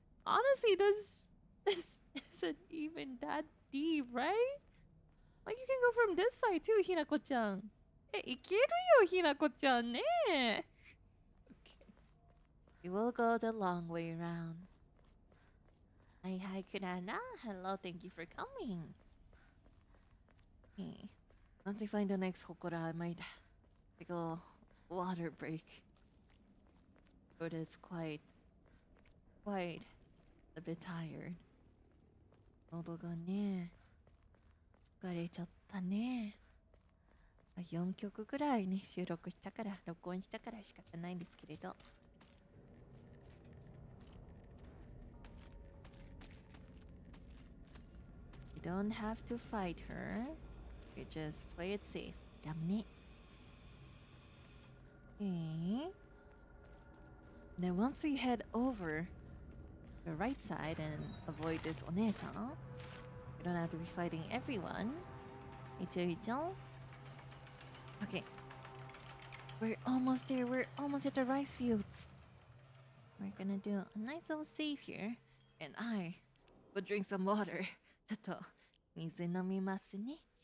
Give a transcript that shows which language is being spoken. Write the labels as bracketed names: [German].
[English] Honestly, this isn't even that deep, right? Like you can go from this side too, Hinako-chan. [Japanese] いけるよ、Hinako-chan ね. [English] Okay. We will go the long way around. Hi, Kurana. Hello, thank you for coming. Okay. Once I find the next Hokora, I might take a little water break. But it's quite a bit tired. [Japanese] 喉がね、疲れちゃったね。 4曲ぐらいね、録音したから仕方ないんですけれど。 [English] You don't have to fight her. You just play it safe. [Japanese] ダメね。 [English] Okay. Then once we head over the right side and avoid this One-san, we don't have to be fighting everyone. Icho. Okay. We're almost there. We're almost at the rice fields. We're gonna do a nice little save here. And I will drink some water. [Japanese] ちょっと水飲みますね。